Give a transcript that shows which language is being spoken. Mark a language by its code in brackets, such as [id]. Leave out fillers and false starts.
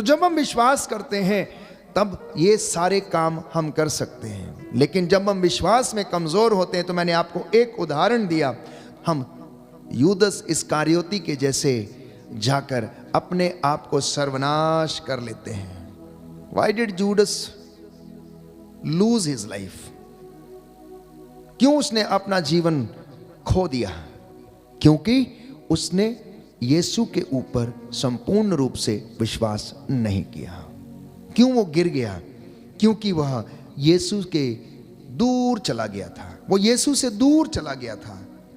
[hi] तो जब हम विश्वास करते हैं तब ये सारे काम हम कर सकते हैं, लेकिन जब हम विश्वास में कमजोर होते हैं, तो मैंने आपको एक उदाहरण दिया, हम यूदस इस्कारियोती के जैसे जाकर अपने आप को सर्वनाश कर लेते हैं। [en] Why did Judas lose his life? [hi] क्यों उसने अपना जीवन खो दिया? क्योंकि उसने यीशु के ऊपर संपूर्ण रूप से विश्वास नहीं किया। क्यों वो गिर गया? क्योंकि वह यीशु के दूर चला गया था, वो यीशु से दूर चला गया था।